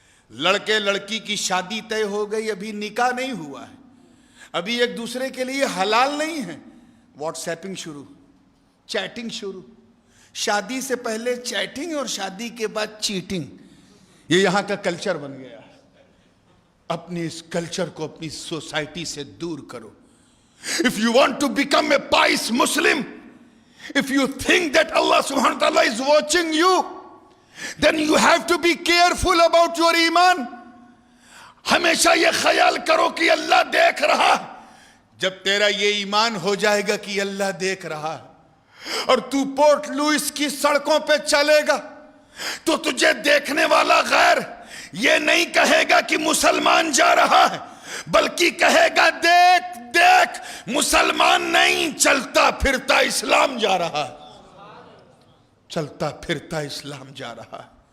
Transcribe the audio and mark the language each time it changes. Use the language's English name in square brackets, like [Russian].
[Urdu] لڑکے لڑکی کی شادی طے ہو گئی, ابھی نکاح نہیں ہوا ہے, ابھی ایک دوسرے کے لیے حلال نہیں ہے. واٹس ایپنگ شروع, چیٹنگ شروع. شادی سے پہلے چیٹنگ اور شادی کے بعد چیٹنگ, یہ یہاں کا کلچر بن گیا ہے. اپنی اس کلچر کو اپنی سوسائٹی سے دور کرو. [English] If you want to become a pious Muslim, if you think that Allah subhanahu wa ta'ala is watching you, then you have to be careful about your iman. [Urdu] ہمیشہ یہ خیال کرو کہ اللہ دیکھ رہا. جب تیرا یہ ایمان ہو جائے گا کہ اللہ دیکھ رہا اور تو پورٹ لوئس کی سڑکوں پہ چلے گا تو تجھے دیکھنے والا غیر یہ نہیں کہے گا کہ مسلمان جا رہا ہے, بلکہ کہے گا دیکھ دیکھ مسلمان نہیں, چلتا پھرتا اسلام جا رہا ہے, چلتا پھرتا اسلام جا رہا ہے.